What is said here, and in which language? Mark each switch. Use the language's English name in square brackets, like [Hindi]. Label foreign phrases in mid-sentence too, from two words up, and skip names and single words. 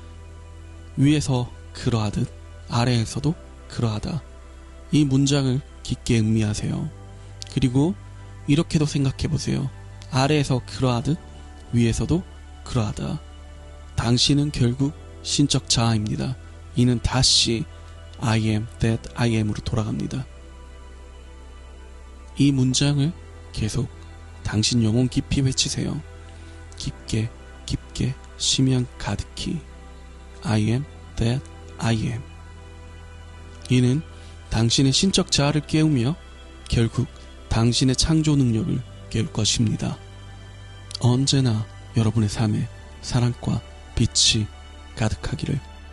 [Korean] 위에서 그러하듯 아래에서도 그러하다. 이 문장을 깊게 음미하세요. 그리고 이렇게도 생각해보세요. 아래에서 그러하듯 위에서도 그러하다. 당신은 결국 신적 자아입니다. 이는 다시 [English] I am that I am [Korean] 으로 돌아갑니다. 이 문장을 계속 당신 영혼 깊이 외치세요. 깊게 깊게 심연 가득히 [English] I am that I am. [Korean] 이는 당신의 신적 자아를 깨우며 결국 당신의 창조 능력을 깨울 것입니다. 언제나 여러분의 삶에 사랑과 빛이 가득하기를